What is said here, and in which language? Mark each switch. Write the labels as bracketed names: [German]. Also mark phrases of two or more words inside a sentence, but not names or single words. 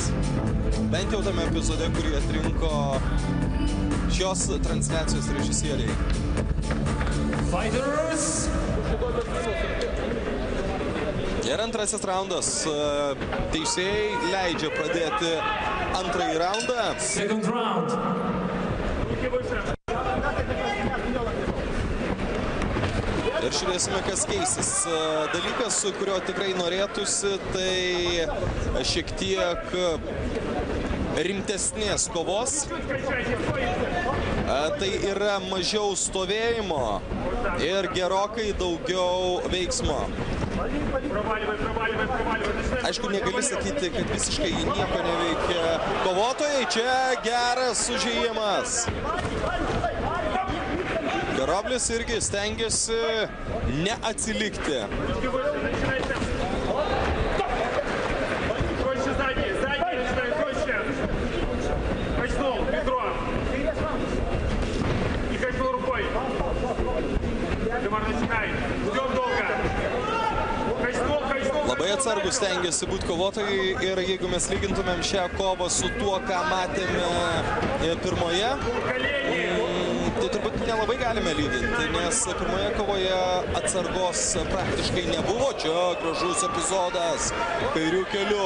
[Lithuanian] Bent jau tame epizode, kurį atrinko šios transliacijos režisieriai. [English] Fighters! [Lithuanian] Ir antrasis raundas. Teisėjai leidžia pradėti antrąjį raundą. [English] Second round. [Russian] Руки выше. [Lithuanian] Ir žiūrėsime, kas keisis. Dalykas, su kurio tikrai norėtųsi, tai šiek tiek rimtesnės kovos. Tai yra mažiau stovėjimo ir gerokai daugiau veiksmo. Aišku, negali sakyti, kad visiškai nieko neveikia kovotojai. Čia geras užėjimas. Karoblis irgi stengiasi neatsilikti. [Russian] Проще задний начинай, проще. Качнул, бедро. И качнул рукой. Димар, начинай. Ждем долго. Качнул. [Lithuanian] Labai atsargus stengiasi būti kovotojai ir jeigu mes lygintumėm šią kovą su tuo, ką matėme pirmoje, tai turbūt nelabai galime lyginti, nes pirmoje kovoje atsargos praktiškai nebuvo. Čia gražus epizodas kairių keliu.